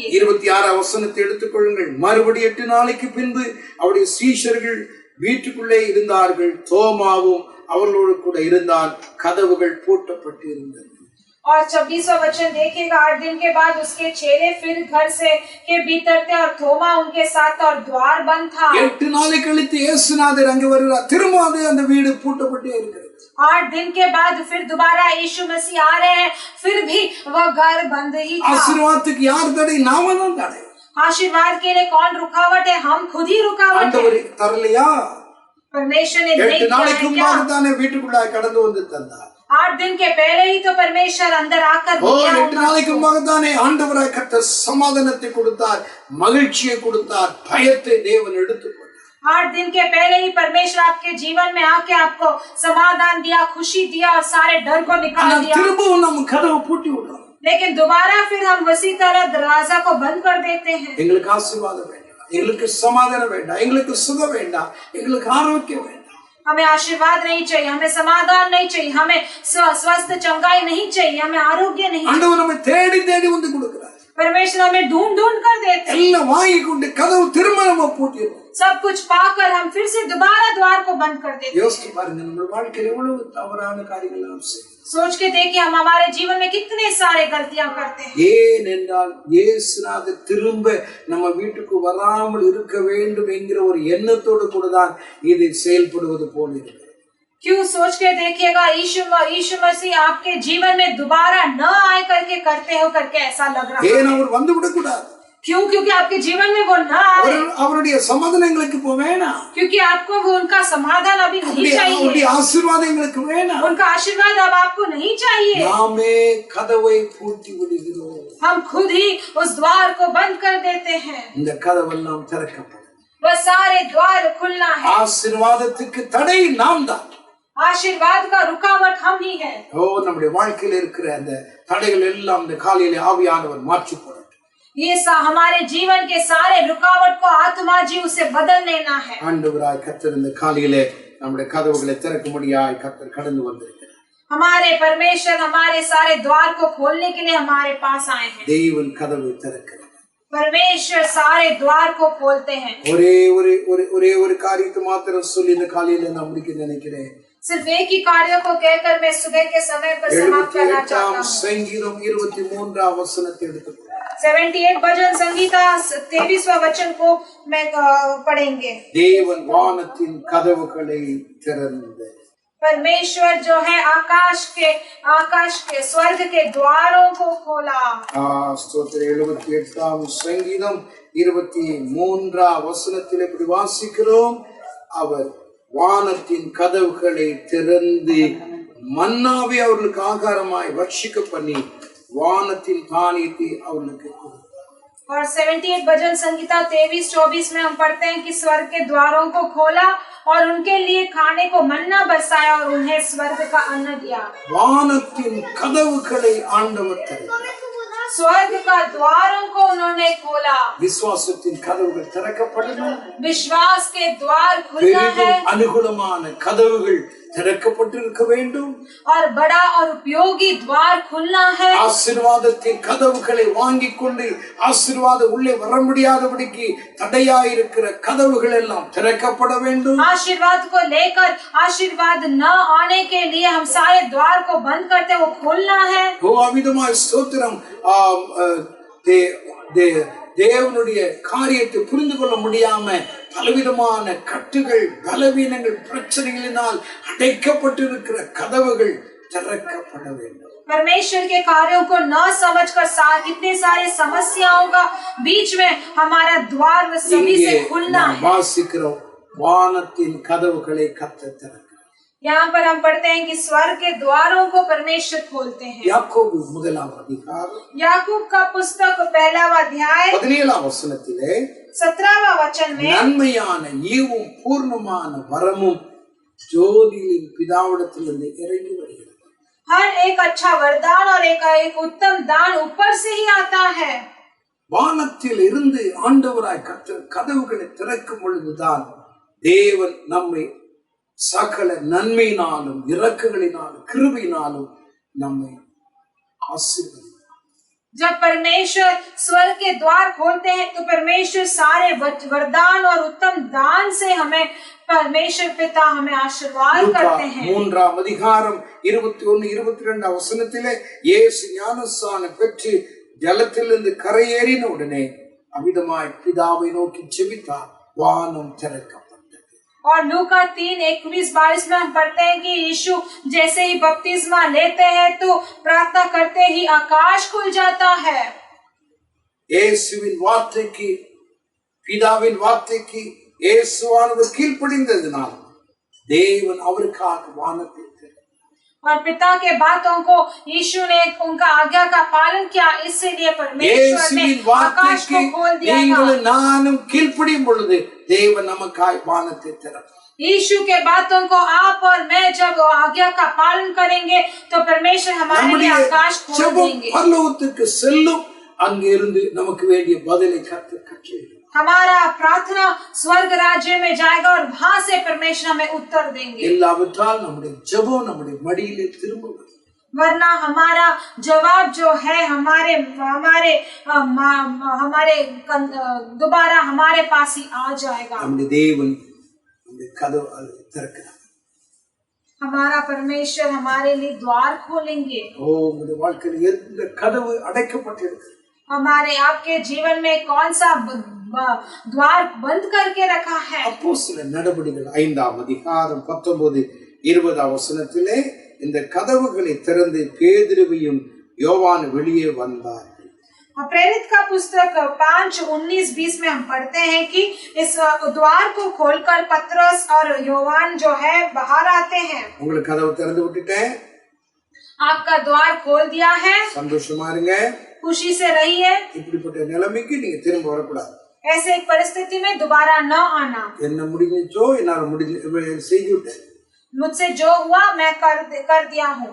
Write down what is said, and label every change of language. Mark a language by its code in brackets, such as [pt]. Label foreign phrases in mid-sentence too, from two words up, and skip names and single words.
[ta] 26 வசனத்தை எடுத்துக்கொள்ளுங்கள். மறுபடி 8 நாளைக்கு பின்பு அவருடைய சீஷர்கள் வீட்டுக்குள்ளே இருந்தார்கள். தோமாவும் அவர்களோடு கூட இருந்தான். கதவுகள் பூட்டப்பட்டு இருந்தது. [hi] और 26वां वचन देखिएगा. 8 दिन के बाद उसके चेले फिर घर से के भीतर थे और थोमा उनके साथ और द्वार बंद था. [ta] 8 நாளை கழித்து இயேசுநாதர் அங்கே வருகிறார். திரும்ப அந்த வீடு பூட்டப்பட்டே இருக்கிறது. [hi] 8 दिन के बाद फिर दोबारा यीशु मसीह आ रहे हैं, फिर भी वह घर बंद ही था. [ta] ஆசீர்வாதத்துக்கு யார் தடை? நாம தான் தடை. [hi] आशीर्वाद के लिए कौन रुकावट है? हम खुद ही रुकावट है. [ta] ஆண்டவர் தரலையா? [hi] परमेश्वर ने नहीं [ta] 8 நாளைக்கு [hi] किया. [ta] முன்பாக தானே வீட்டுக்குள்ளாய் கடந்து வந்து தந்தார். [hi] 8 दिन के पहले ही तो परमेश्वर अंदर आकर [ta] 8 நாளைக்கு முன்பாக தானே ஆண்டவராய் கர்த்தர் சமாதானத்தை கொடுத்தார், மகிழ்ச்சியை கொடுத்தார், பயத்தை தேவன் எடுத்துக்கொண்டார். [hi] 8 दिन के पहले ही परमेश्वर आपके जीवन में आके आपको समाधान दिया, खुशी दिया और सारे डर को निकाल दिया. [ta] திரும்பவும் நம்ம கதவை பூட்டி விடுறோம். [hi] लेकिन दोबारा फिर हम उसी तरह दरवाजा को बंद कर देते हैं. [ta] எங்களுக்கு ஆசீர்வாதம் வேண்டாம், எங்களுக்கு சமாதானம் வேண்டாம், எங்களுக்கு சுகம் வேண்டாம், எங்களுக்கு ஆரோக்கியம் வேண்டாம். [hi] हमें आशीर्वाद नहीं चाहिए, हमें समाधान नहीं चाहिए, हमें स्वस्थ चंगाई नहीं चाहिए, हमें आरोग्य नहीं चाहिए. [ta] ஆண்டவர் நம்மை தேடி தேடி வந்து கொடுக்கிறார். [hi] परमेश्वर हमें ढूंढ कर देते हैं. [ta] எல்லாம் வாங்கி கொண்டு கதவு திரும்ப நம்ம பூட்டிடுறோம். [hi] सब कुछ पाकर हम फिर से दोबारा द्वार को बंद कर देते हैं. [ta] யோசிச்சு பாருங்க, நம்ம வாழ்க்கையில எவ்வளவு தவறான காரியங்கள் நாம் செய்கிறோம். [hi] सोच के देखिए हम हमारे जीवन में कितने सारे गलतियां करते हैं. [ta] ஏனென்றால் இயேசுநாதர் திரும்ப நம்ம வீட்டுக்கு வராமல் இருக்க வேண்டும் என்கிற ஒரு எண்ணத்தோடு கூட தான் இது செயல்படுவது போல இருக்கிறது. [hi] क्यों? सोच के देखिएगा, यीशु मसीह आपके जीवन में दोबारा न आए करके करते हो करके ऐसा लग रहा है. [ta] ஏன் அவர் வந்து விடக்கூடாது? [hi] क्यों? क्योंकि आपके जीवन में वो न आए. [ta] அவருடைய சமாதானம் எங்களுக்கு இப்போ வேணாம். [hi] क्योंकि आपको वो उनका समाधान अभी नहीं चाहिए. [ta] அவருடைய ஆசீர்வாதம் எங்களுக்கு வேணாம். [hi] उनका आशीर्वाद अब आपको नहीं चाहिए. [ta] நாமே கதவை பூட்டி விடுகிறோம். [hi] हम खुद ही उस द्वार को बंद कर देते हैं. [ta] இந்த கதவெல்லாம் திறக்கப்படும். [hi] वह सारे द्वार खुलना है. [ta] ஆசீர்வாதத்துக்கு தடை நாம் தான். [hi] आशीर्वाद का रुकावट हम ही है. [ta] நம்முடைய வாழ்க்கையில இருக்கிற அந்த தடைகள் எல்லாம் இந்த காலையிலே ஆவியானவர் மாற்றி போடட்டும். [hi] ये हमारे जीवन के सारे रुकावट को आत्मा जी उसे बदल लेना है. [ta] ஆண்டவராய் கர்த்தர் இந்த காலையிலே நம்முடைய கதவுகளை திறக்கும்படியாய் கர்த்தர் கடந்து வந்திருக்கிறார். [hi] हमारे परमेश्वर हमारे सारे द्वार को खोलने के लिए हमारे पास आए हैं. [ta] தேவன் கதவை திறக்கிறார். [hi] परमेश्वर सारे द्वार को खोलते हैं. [ta] ஒரே ஒரு காரியத்தை மாத்திரம் சொல்லி இந்த காலையில நான் முடிக்க நினைக்கிறேன். [hi] सिर्फ एक ही कार्यों को कहकर मैं सुबह के समय पर समाप्त करना चाहता 78 हूँ। [ta] சங்கீதம் 23 வசனத்தை எடுத்துக்கொள்ளுங்கள். [hi] 78 भजन संगीता 23वां वचन को मैं पढ़ेंगे। [ta] தேவன் வானத்தின் கதவுகளை திறந்து [hi] परमेश्वर जो है आकाश के स्वर्ग के द्वारों को खोला। [ta] ஸ்தோத்திர 78 சங்கீதம் 23 வசனத்தில் இப்படி வாசிக்கிறோம், அவர் வானத்தின் கதவுகளை திறந்து மன்னாவை அவர்களுக்கு ஆகாரமாய் பட்சிக்க பண்ணி வானத்தின் தானியத்தை அவர்களுக்கு கொடுத்தார். [hi] और 78 भजन संगीता 23-24 में हम पढ़ते हैं कि स्वर्ग के द्वारों को खोला और उनके लिए खाने को मन्ना बरसाया और उन्हें स्वर्ग का अन्न दिया। [ta] வானத்தின் கதவுகளை ஆண்டவர் திறந்தார். [hi] स्वर्ग का द्वारों को उन्होंने खोला। [ta] விசுவாசத்தின் கதவுகள் திறக்கப்படணும். [hi] विश्वास के द्वार खुलना है [ta] பெரிதும் அனுகூலமான கதவுகள் திறக்கப்பட்டிருக்க வேண்டும். [hi] और बड़ा और उपयोगी द्वार खुलना है। [ta] ஆசீர்வாதத்தின் கதவுகளை வாங்கிக் கொண்டு ஆசீர்வாதம் உள்ளே வர முடியாதபடிக்கு தடையாயிருக்கிற கதவுகள் எல்லாம் திறக்கப்பட வேண்டும். [hi] आशीर्वाद को लेकर आशीर्वाद न आने के लिए हम सारे द्वार को बंद करते वो खोलना है। [ta] ஓ அவிதமாய் ஸ்தோத்திரம். தேவனுடைய காரியத்தை புரிந்து கொள்ள முடியாம பலவிதமான கட்டுகள் பலவீனங்கள் பிரச்சனைகளினால் அடைக்கப்பட்டிருக்கிற கதவுகள் திறக்கப்பட வேண்டும். [hi] परमेश्वर के कार्यों को न समझकर कितने सारे समस्याओं का बीच में हमारा द्वार सभी से खुलना है। [ta] வாசிக்கிறோம், வானத்தின் கதவுகளை கர்த்தர் திறக்கிறார். [hi] यहाँ पर हम पढ़ते हैं कि स्वर्ग के द्वारों को परमेश्वर खोलते हैं। [ta] யாக்கோபு 1 அதிகாரம் [hi] याकूब का पुस्तक 1 अध्याय [ta] 17 வசனத்திலே [hi] 17वां वचन में [ta] நன்மையான ஈவும் பூர்ணமான வரமும் ஜோதியின் பிதாவிடத்திலிருந்து இறங்கி வருகிறது. [hi] हर एक अच्छा वरदान और एक उत्तम दान ऊपर से ही आता है। [ta] வானத்தில் இருந்து ஆண்டவராய் கர்த்தர் கதவுகளை திறக்கும் பொழுதுதான் தேவன் நம்மை சகல நன்மையினாலும் இரக்கங்களினாலும் கிருபையினாலும் நம்மை ஆசீர்வதிப்பார். [hi] जब परमेश्वर स्वर्ग के द्वार खोलते हैं तो परमेश्वर सारे वरदान और उत्तम दान से हमें परमेश्वर पिता हमें आशीर्वाद करते हैं। [ta] 3 அதிகாரம் 21-22 வசனத்திலே இயேசு ஞானஸ்நானம் பெற்று ஜலத்திலிருந்து கரையேறின உடனே அவிதமாய் பிதாவை நோக்கி ஜெபித்தார், வானம் திறக்கப்பட்டது. [hi] और लूका 3:21-22 में हम पढ़ते हैं कि यीशु जैसे ही बपतिस्मा लेते हैं तो प्रार्थना करते ही आकाश खुल जाता है। [ta] இயேசுவின் வார்த்தைக்கு பிதாவின் வார்த்தைக்கு இயேசுவானவர் கீழ்ப்படிந்ததினால் தேவன் அவருக்காக வானத்தை திறந்தார். [hi] और पिता के बातों को यीशु ने उनका आज्ञा का पालन किया, इसलिए परमेश्वर ने आकाश को खोल दिया था। [ta] நானும் கீழ்ப்படியும் பொழுது தேவன் நமக்காய் வானத்தை திறந்தார். [hi] यीशु के बातों को आप और मैं जब आज्ञा का पालन करेंगे तो परमेश्वर हमारे लिए आकाश खोल देंगे। [ta] பரலோகத்துக்கு செல்லும், அங்கிருந்து நமக்கு வேண்டிய பதிலை கர்த்தர் கட்டளையிடுவார். [hi] हमारा प्रार्थना स्वर्ग राज्य में जाएगा और वहां से परमेश्वर हमें उत्तर देंगे। [ta] இல்லாவிட்டால் நம்முடைய ஜெபம் நம்முடைய மடியிலே திரும்ப வரும். [hi] वरना हमारा जवाब जो है हमारे दोबारा हमारे पास ही आ जाएगा। [ta] நம்முடைய தேவன் நம்முடைய கதவு திறக்கிறார். [hi] हमारा परमेश्वर हमारे लिए द्वार खोलेंगे। [ta] உங்களுடைய வாழ்க்கையில் எந்த கதவு அடைக்கப்பட்டிருக்கு? [hi] हमारे आपके जीवन में कौन सा द्वार बंद करके रखा है? [ta] அப்போஸ்தலர் நடபடிகள் 5 அதிகாரம் 19-20 வசனத்திலே இந்த கதவுகளை திறந்து பேதுருவையும் யோவான் வெளியே வந்தார்கள். [hi] प्रेरित का पुस्तक 5:19-20 में हम पढ़ते हैं कि इस द्वार को खोलकर पतरस और योवान जो है बाहर आते हैं। [ta] உங்களுக்கு கதவு திறந்து விட்டுட்டேன், [hi] आपका द्वार खोल दिया है, [ta] சந்தோஷமா இருங்க. [hi] खुशी से रहिए। [ta] இப்படிப்பட்ட நிலைமைக்கு நீங்க திரும்ப வரக்கூடாது. [hi] ऐसे एक परिस्थिति में दोबारा न आना। [ta] என்ன முடிஞ்சோ என்னால செய்து விட்டேன், [hi] मुझसे जो हुआ मैं कर दिया हूँ,